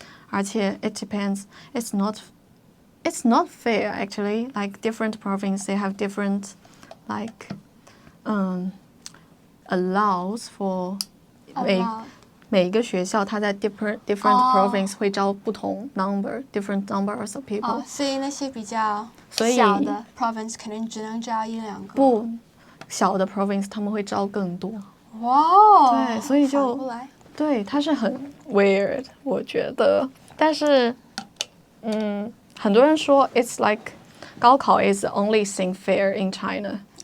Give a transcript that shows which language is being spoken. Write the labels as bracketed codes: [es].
[zh] 而且 [en] it depends, it's not fair actually. Like different provinces, they have different like allows for [zh] 每一个学校，它在 [en] different province [zh] 会招不同 [en] different numbers of people。 [zh] 所以那些比较小的 province 可能只能招1-2个。不，小的 province 他们会招更多。哇。对，所以就对，它是很 weird， 我觉得。但是，很多人说 [en] it's like 高考 is the only thing fair in China。